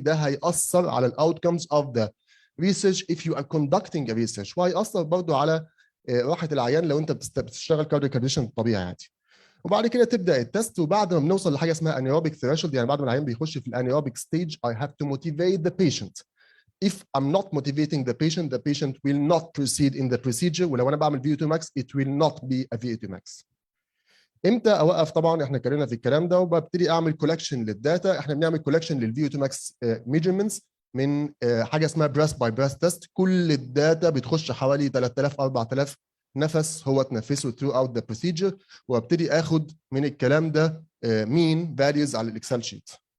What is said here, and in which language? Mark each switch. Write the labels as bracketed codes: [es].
[ar] ده هيأثر على الاوتكمز اوف ذا [en] research if you are conducting a research، [ar] وهيأثر برضه على راحه العيان لو انت بتشتغل كارديو كونديشن طبيعي عادي. وبعد كده تبدا التست، وبعد ما بنوصل لحاجه اسمها انيروبيك ثريشولد، يعني بعد ما العيان بيخش في الانيروبيك ستيج [en] I have to motivate the patient. If I'm not motivating the patient will not proceed in the procedure. [ar] ولو انا بعمل [en] VO2 max it will not be a VO2 max. [ar] امتى اوقف؟ طبعا احنا اتكلمنا في الكلام ده، وببتدي اعمل كولكشن للداتا. احنا بنعمل كولكشن للفيو 2 ماكس ميجرمنتس من حاجه اسمها بريث باي بريث تيست. كل الداتا بتخش حوالي 3000 4000 نفس هو تنفسه [en] through out the procedure، [ar] وابتدي اخد من الكلام ده مين فاليوز على الاكسل شيت.